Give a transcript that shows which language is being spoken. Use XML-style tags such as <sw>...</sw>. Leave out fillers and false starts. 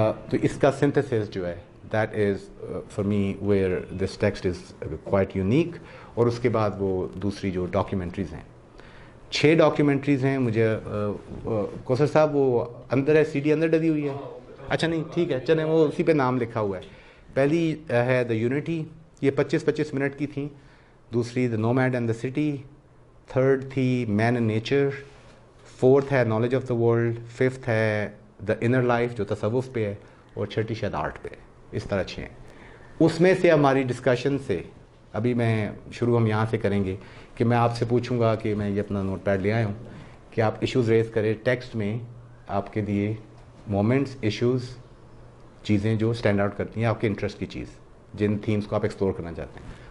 <ur>تو اس کا سنتھسس جو ہے</ur> <en>That is for me where this text is quite unique.</en> <ur>اور اس کے بعد وہ دوسری جو ڈاکیومنٹریز ہیں, 6 ڈاکیومنٹریز ہیں. مجھے کوثر صاحب وہ اندر ہے, سی ڈی اندر ڈلی ہوئی ہے, اچھا نہیں ٹھیک ہے چلیں, وہ اسی پہ نام لکھا ہوا ہے. پہلی ہے دا یونٹی, یہ 25 منٹ کی تھیں. دوسری دا nomad and the city. Third تھی مین اینڈ نیچر. فورتھ ہے knowledge of the world. Fifth ہے دا انر لائف جو تصوف پہ ہے, اور چھٹی شاید آرٹ پہ ہے. اس طرح 6 ہیں. اس میں سے ہماری ڈسکشن سے ابھی میں شروع ہم یہاں سے کریں گے کہ میں آپ سے پوچھوں گا کہ میں یہ اپنا نوٹ پیڈ لے آیا ہوں کہ آپ ایشوز ریز کریں ٹیکسٹ میں, آپ کے لیے مومنٹس, ایشوز, چیزیں جو اسٹینڈ آؤٹ کرتی ہیں آپ کے انٹرسٹ کی چیز, جن تھیمز کو آپ ایکسپلور کرنا چاہتے ہیں.</ur>